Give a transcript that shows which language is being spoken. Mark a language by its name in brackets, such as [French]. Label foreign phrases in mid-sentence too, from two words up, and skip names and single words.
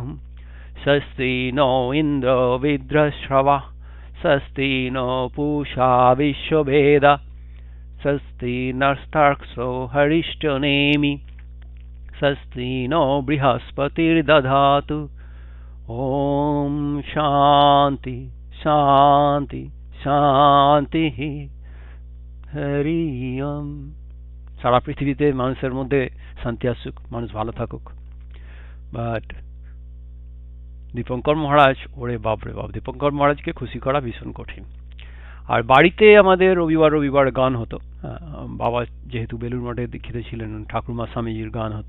[Sanskrit] स्वस्ति नो इन्द्रो वृद्धश्रवः, स्वस्ति नो पूषा विश्ववेदाः, स्वस्ति नस्तार्क्ष्यो हरिष्ठनेमि, स्वस्ति नो बृहस्पतिर्दधातु। ॐ शान्ति शान्ति शान्तिः। হরি ওম। [Bangla] সারা পৃথিবীতে মানুষের মধ্যে শান্তি আসুক, মানুষ ভালো থাকুক। বাট দীপঙ্কর মহারাজ, ওরে বাপ রে বাপ, দীপঙ্কর মহারাজকে খুশি করা ভীষণ কঠিন। আর বাড়িতে আমাদের রবিবার রবিবার গান হতো। বাবা যেহেতু বেলুর মঠে দীক্ষিত ছিলেন, ঠাকুরমা স্বামীজির গান হতো।